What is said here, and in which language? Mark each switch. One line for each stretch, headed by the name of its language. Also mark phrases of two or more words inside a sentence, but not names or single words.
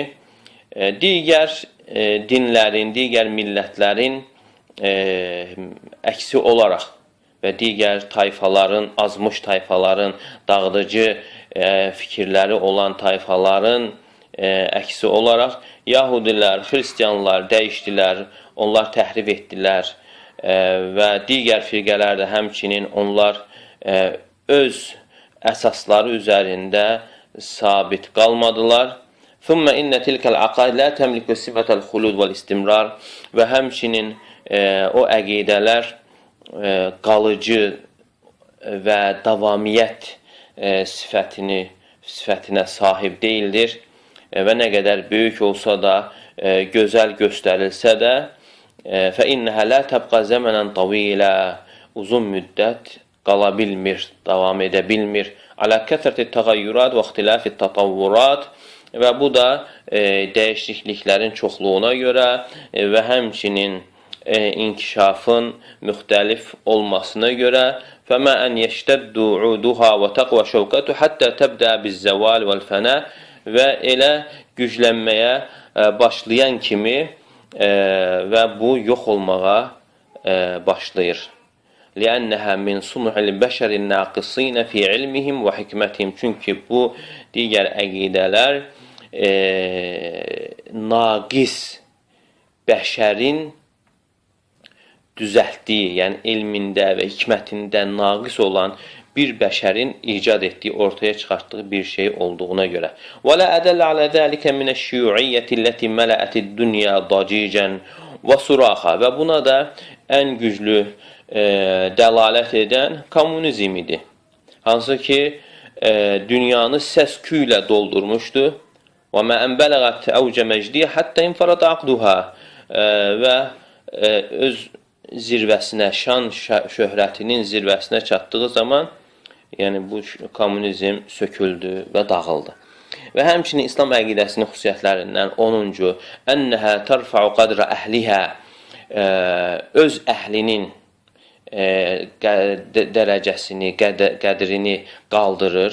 Azerbaijani: Digər dinlərin, digər millətlərin əksi olaraq və digər tayfaların, azmış tayfaların, dağıdıcı fikirləri olan tayfaların əksi olaraq Yahudilər, Xristiyanlar dəyişdilər, onlar təhrif etdilər və digər firqələr də həmçinin onlar öz əsasları üzərində sabit qalmadılar.
Arabic: ثم إن تلك العقائد لا تملك صفة الخلود والاستمرار
Azerbaijani: və həmçinin o əqidələr qalıcı və davamiyyət sifətinə sahib deyildir və nə qədər böyük olsa da, gözəl göstərilsə də
Arabic: فَإِنَّهَا لَا تَبْقَى زَمَنًا طَوِيلًا
Azerbaijani: uzun müddət qala bilmir, davam edə bilmir.
Arabic: عَلَى كَثْرَةِ التَّغَيُّرَاتِ وَاخْتِلَافِ التَّطَوُّرَاتِ
Azerbaijani: və bu da dəyişikliklərin çoxluğuna görə və həmçinin inkişafın müxtəlif olmasına görə
Arabic: فَمَا أَنْ يَشْتَدُّ عُودُهَا وَتَقْوَ شَوْكَةُ حَتَّى تَبْدَى بِالزَّوَالِ وَالْفَنَى
Azerbaijani: və elə güclənməyə başlayan kimi və bu yox olmağa başlayır.
Arabic: لِأَنَّهَا مِنْ صُنُعِ الْبَشَرِ النَّاقِصِينَ فِي عِلْمِهِمْ وَحِكْمَتِهِمْ.
Azerbaijani: Çünki bu digər əqidələr naqis bəşərin düzəltdiyi, yəni elmində və hikmətində naqis olan bir bəşərin icad etdiyi, ortaya çıxartdığı bir şey olduğuna görə.
Arabic: وَلَا أَدَلَّ عَلَى ذَلِكَ مِنَ الشِّيُوعِيَّةِ الَّتِي مَلَأَتِ الدُّنْيَا ضَجِيجًا وَصُرَاخًا.
Azerbaijani: Və buna da ən güclü dəlalət edən kommunizm idi. Hansı ki, dünyanı səs-küy ilə doldurmuşdu.
Arabic: وَمَا أَنْ بَلَغَتْ أَوْجَ مَجْدِيَ حَتَّى اِنْفَرَدَ عَقْدُهَا.
Azerbaijani: Və öz zirvəsinə, şan şöhrətinin zirvəsinə çatdığı zaman, yəni bu kommunizm söküldü və dağıldı. Və həmçinin İslam əqidəsinin xüsusiyyətlərindən 10-cu,
Arabic: أنها ترفع قدر أهلها,
Azerbaijani: öz əhlinin dərəcəsini, qədrini qaldırır.